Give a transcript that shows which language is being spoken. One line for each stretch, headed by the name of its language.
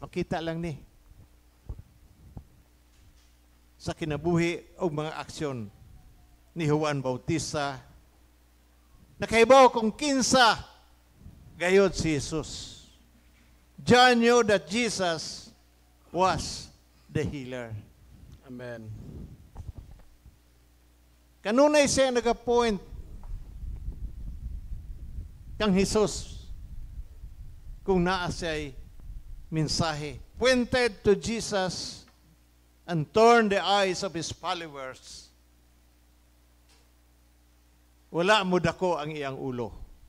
Cebuano: Makita lang ni sa kinabuhi o mga aksyon ni Juan Bautista. Nakahibaw kung kinsa gayod si Jesus.
English: John knew that Jesus was the healer. Amen.
Cebuano: Kanunay siya nag-appoint kang Jesus kung naa siya'y mensahe.
English: Pointed to Jesus and turned the eyes of his followers.
Cebuano: Wala mo dako ang iyang ulo.